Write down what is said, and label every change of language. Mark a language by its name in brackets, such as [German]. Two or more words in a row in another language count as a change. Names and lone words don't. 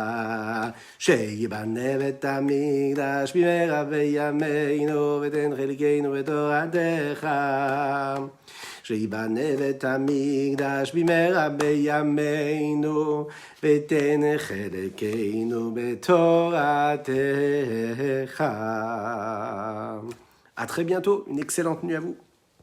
[Hebrew] שיבנה בית המקדש במהרה בימינו ותן חלקנו בתורתך. שיבנה בית המקדש במהרה בימינו ותן חלקנו בתורתך. [French] À très bientôt, une excellente nuit à vous.